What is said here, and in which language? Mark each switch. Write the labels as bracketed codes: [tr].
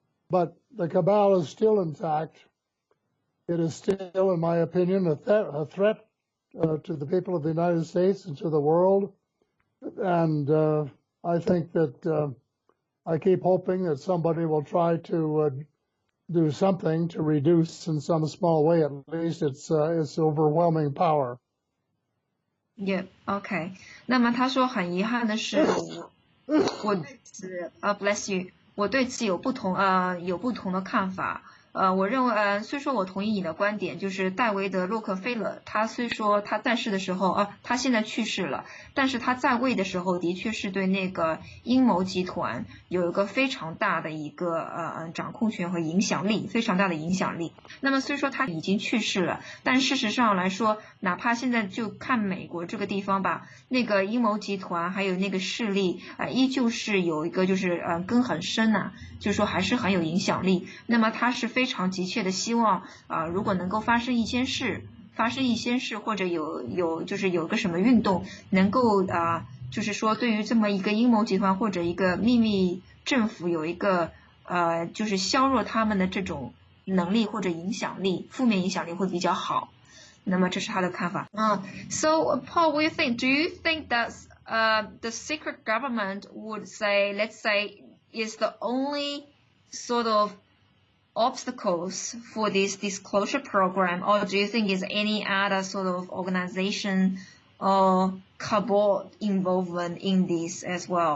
[en] But the cabal is still intact. It is still, in my opinion, a threat to the people of the United States and to the world. And I think that I keep hoping that somebody will try to do something to reduce, in some small way at least, its overwhelming power. Yeah, OK. [zh] 那么他说很遗憾的是，我对此 [en] bless you， [zh] 我对此有不同的看法。我认为虽说我同意你的观点，就是戴维德·洛克菲勒，他虽说他在世的时候他现在去世了，但是他在位的时候的确是对那个阴谋集团有一个非常大的一个掌控权和影响力，非常大的影响力。那么虽说他已经去世了，但事实上来说，哪怕现在就看美国这个地方吧，那个阴谋集团还有那个势力依旧是有一个就是根很深就是说还是很有影响力。那么他是非常急切的希望如果能够发生一些事，或者就是有个什么运动能够就是说对于这么一个阴谋集团或者一个秘密政府有一个就是削弱他们的这种能力或者影响力，负面影响力会比较好。那么这是他的看法。 [en] So Paul, what do you think? Do you think that the secret government would say, let's say, is the only sort of obstacles for this disclosure program, or do you think is any other sort of organization or cabal involvement in this as well?